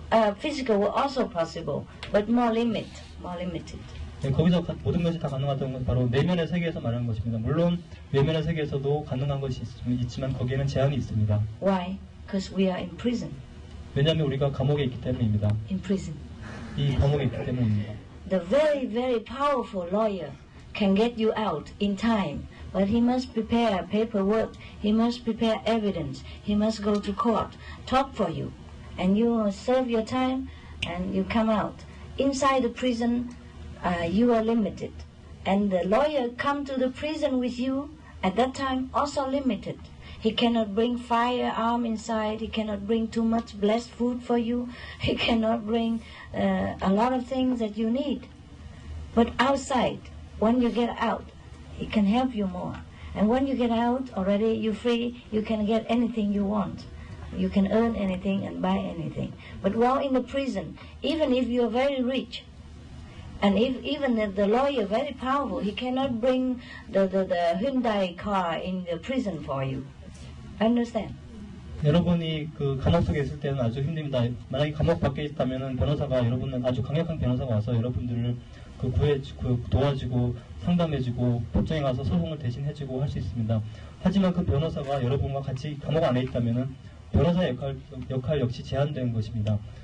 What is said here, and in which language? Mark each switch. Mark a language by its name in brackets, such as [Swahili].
[English] Physical world also possible, but more limited. [Korean] 네, 거기서 모든 것이 다 가능하다는 것은 바로 내면의 세계에서 말하는 것입니다. 물론 외면의 세계에서도 가능한 것이 있지만 거기에는 제한이 있습니다. [English] Why? Because we are in prison. [Korean] 왜냐하면 우리가 감옥에 있기 때문입니다. [English] In prison. [Korean] 이 감옥에 있기 때문입니다. [English] The very powerful lawyer can get you out in time, but he must prepare paperwork, he must prepare evidence, he must go to court, talk for you, and you serve your time and you come out. Inside the prison, you are limited, and the lawyer come to the prison with you at that time also limited. He cannot bring firearm inside, he cannot bring too much blessed food for you, he cannot bring a lot of things that you need. But outside, when you get out, he can help you more. And when you get out already, you're free, you can get anything you want. You can earn anything and buy anything. But while in the prison, even if you're very rich, and even the lawyer very powerful, he cannot bring the Hyundai car in the prison for you. Understand? [Korean] 여러분이 그 감옥 속에 있을 때는 아주 힘듭니다. 만약에 감옥 밖에 있다면은 변호사가 여러분은 아주 강력한 변호사가 와서 여러분들을 도와주고 상담해주고 법정에 가서 소송을 대신해주고 할 수 있습니다. 하지만 그 변호사가 여러분과 같이 감옥 안에 있다면은 변호사의 역할 역시 제한되는 것입니다.